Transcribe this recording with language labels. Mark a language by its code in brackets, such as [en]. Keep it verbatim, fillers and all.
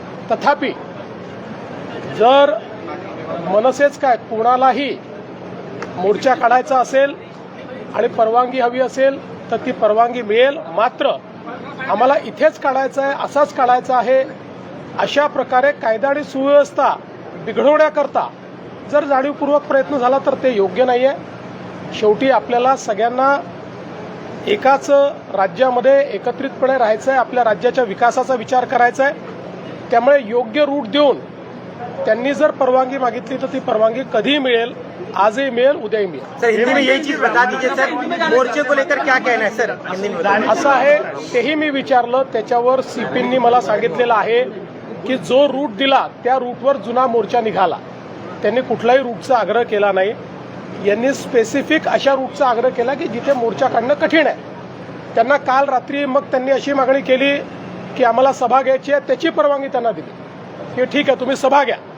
[mr] तथापि जर मनसेच काय कोणालाही मोर्चा काढायचा असेल आणि परवानगी हवी असेल तर ती परवानगी मिळेल, मात्र आम्हाला इथेच काढायचं आहे, असाच काढायचा आहे अशा प्रकारे कायदा आणि सुव्यवस्था बिघडवण्याकरता जर जाणीवपूर्वक प्रयत्न झाला तर ते योग्य नाही आहे. शेवटी आपल्याला सगळ्यांना एकाच राज्यामध्ये एकत्रितपणे राहायचं आहे, आपल्या राज्याच्या विकासाचा विचार करायचा आहे. त्यामुळे योग्य रूट देऊन त्यांनी जर परवानगी मागितली तर ती परवानगी कधीही मिळेल, आजही मेल उदय मेल. [hi] सर हिंदी में यही चीज बता दीजिए सर, मोर्चे को लेकर क्या कहना है सर हिंदी में? [mr] असं आहे, तेही मी विचारलं. त्याच्यावर सीपींनी मला सांगितलेलं आहे की जो रूट दिला त्या रूटवर जुना मोर्चा निघाला. त्यांनी कुठलाही रूटचा आग्रह केला नाही. यांनी स्पेसिफिक अशा रूटचा आग्रह केला की जिथे मोर्चा काढणं कठीण आहे. त्यांना काल रात्री मग त्यांनी अशी मागणी केली की आम्हाला सभा घ्यायची आहे, त्याची परवानगी त्यांना दिली की ठीक आहे तुम्ही सभा घ्या.